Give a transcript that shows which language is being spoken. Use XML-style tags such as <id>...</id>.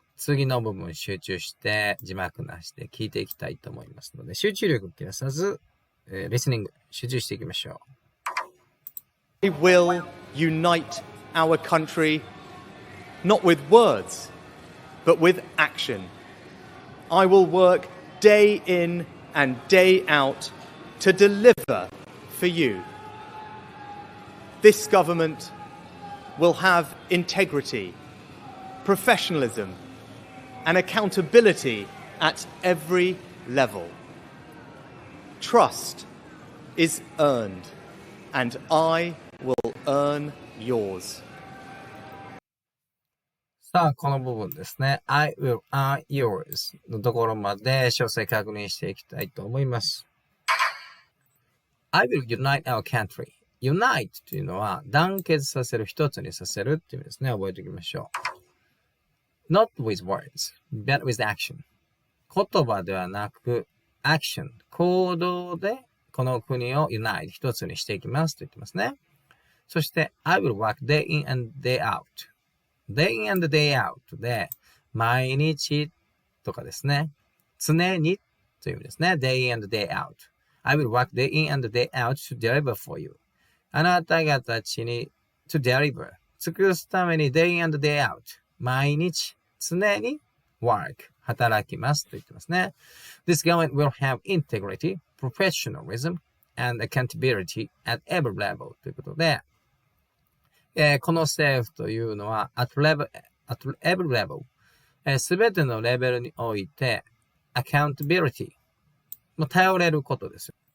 <ja>次の部分集中して字幕なしで聞いていきたいと思いますので、集中力を切らさず、リスニング集中していきましょ</ja> <en>We will unite our country not with words, but with action. I will work day in and day out to deliver for you. This government will have integrity, professionalism, and accountability at every level. Trust is earned, and I will earn yours.</en> <ja>さあ、この部分ですね。</ja> <en>I will earn yours</en> <ja>のところまで詳細確認していきたいと思います。</ja> <en>I will unite our country.</en> <ja>Unite というのは団結させる、一つにさせるっていう意味ですね。覚えておきましょう。</ja> <en>Not with words, but with action.</en> <ja>言葉ではなく、action、行動でこの国を unite、一つにしていきますと言ってますね。</ja> <en>そして、I will work day in and day out。day in and day out で、</en> <ja>毎日とかですね。常にという意味ですね。</ja> <en>day in and day out。I will work day in and day out to deliver for you。</en> <ja>あなた方ちに</ja> <en>to deliver</en> <ja>尽くすために</ja> <en>day in and day out</en> <ja>毎日常に work 働きますと言ってますね。</ja> <en>This government will have integrity, professionalism, and accountability at every level</en> <ja>ということで、この政府というのは</ja> <en>at every level</en> <ja>すべてのレベルにおいて</ja> <en>accountability</en> <ja>頼れることです。</ja>